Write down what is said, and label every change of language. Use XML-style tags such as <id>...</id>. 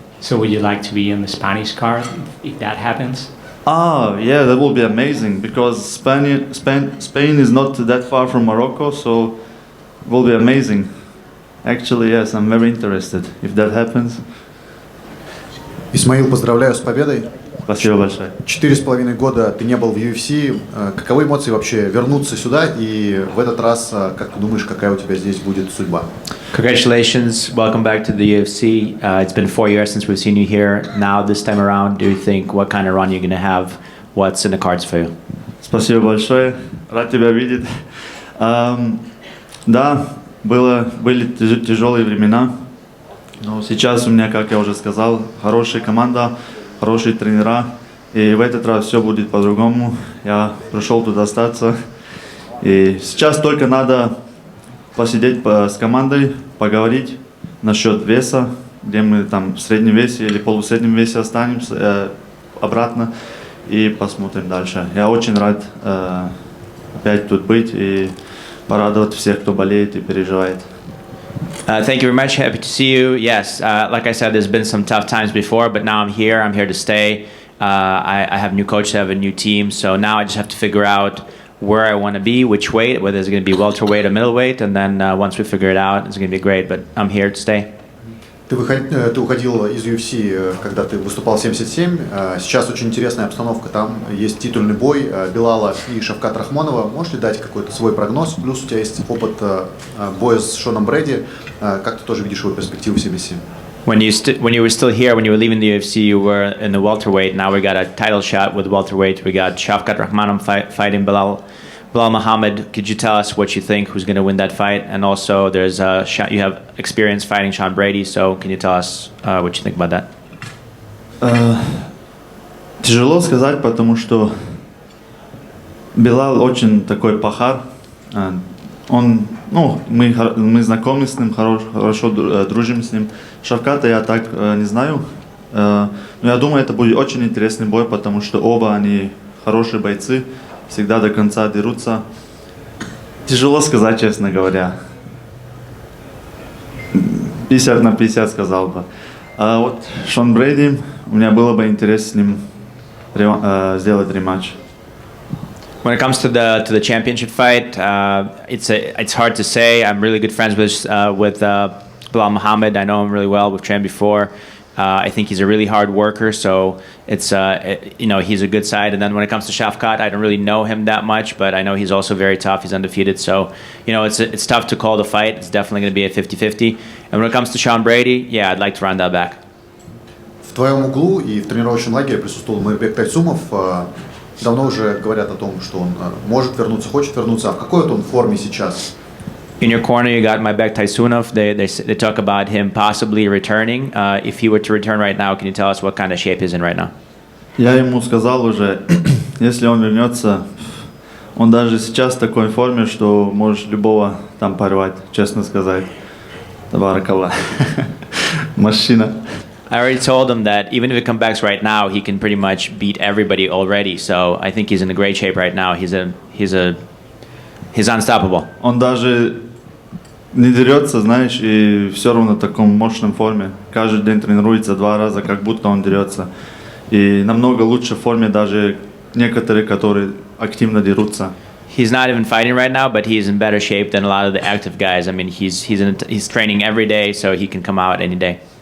<en>So would you like to be on the Spanish card if that happens? Yeah, that would be amazing, because Spain is not that far from Morocco, so it will be amazing. Actually, yes, I'm very interested if that happens.</en> <ru>Исмаил, поздравляю с победой. Спасибо большое. 4,5 года ты не был в UFC. Каковы эмоции вообще вернуться сюда? И в этот раз, как ты думаешь, какая у тебя здесь будет судьба?</ru> <en>Congratulations, welcome back to the UFC. It's been 4 years since we've seen you here. Now, this time around, do you think what kind of run you're going to have? What's in the cards for you?</en> <ru>Спасибо большое. Рад тебя видеть. Да, были тяжелые времена, но сейчас у меня, как я уже сказал, хорошая команда, хорошие тренера, и в этот раз все будет по-другому. Я пришел туда остаться, и сейчас только надо посидеть с командой, поговорить насчет веса, где мы там в среднем весе или полусреднем весе останемся, обратно, и посмотрим дальше. Я очень рад опять тут быть и порадовать всех, кто болеет и переживает.</ru> <en>Thank you very much. Happy to see you. Yes, like I said, there's been some tough times before, but now I'm here. I'm here to stay. I have a new coach, I have a new team, so now I just have to figure out where I want to be, which weight, whether it's going to be welterweight or middleweight, and then once we figure it out, it's going to be great, but I'm here to stay.</en> <ru>Ты уходил из UFC, когда ты выступал в 77. Сейчас очень интересная обстановка. Там есть титульный бой Белала и Шавката Рахмонова. Можешь ли дать какой-то свой прогноз? Плюс у тебя есть опыт боя с Шоном Брэди. Как ты тоже видишь его перспективу в 77?</ru> <en>When you were still here, when you were leaving the UFC, you were in the welterweight. Now we got a title shot with welterweight. We got Shavkat Rahmanov fighting Bilal Muhammad. Could you tell us what you think, who's going to win that fight? And also, there's you have experience fighting Sean Brady, so can you tell us what you think about that?</en> <ru>Тяжело сказать, потому что Билал очень такой пахар. Мы знакомы с ним, хорошо дружим с ним. Шавката я так не знаю. Но я думаю, это будет очень интересный бой, потому что оба они хорошие бойцы, всегда до конца дерутся. Тяжело сказать, честно говоря. 50 на 50 сказал бы. А вот Шон Брейди, у меня было бы интересно с ним сделать рематч.</ru> <en>When it comes to the championship fight, it's hard to say. I'm really good friends with Bilal Muhammad. I know him really well. We've trained before. I think he's a really hard worker, so it's he's a good side. And then when it comes to Shavkat, I don't really know him that much, but I know he's also very tough. He's undefeated, so it's tough to call the fight. It's definitely going to be a 50-50. And when it comes to Sean Brady, yeah, I'd like to run that back.</en> <ru>В твоем углу и в тренировочном лагере присутствовал Мейрбек Тайсумов. Давно уже говорят о том, что он может вернуться, хочет вернуться. А в какой он форме сейчас?</ru> <en>In your corner, you got Mairbek Taisunov. They talk about him possibly returning. If he were to return right now, can you tell us what kind of shape he's in right now?</en> <ru>Я ему сказал уже, если он вернется, он даже сейчас в такой форме, что можешь любого там порвать, честно сказать. Табаракаллах. Машина.</ru> <en>I already told him that even if he comes back right now, he can pretty much beat everybody already. So I think he's in a great shape right now. He's unstoppable.</en> <ru>Он даже не дерется, знаешь, и все равно в таком мощном форме. Каждый день тренируется 2 раза, как будто он дерется. И намного лучше в форме даже некоторые, которые активно дерутся.</ru> <en>He's not even fighting right now, but he's in better shape than a lot of the active guys. I mean, he's training every day, so he can come out any day.</en>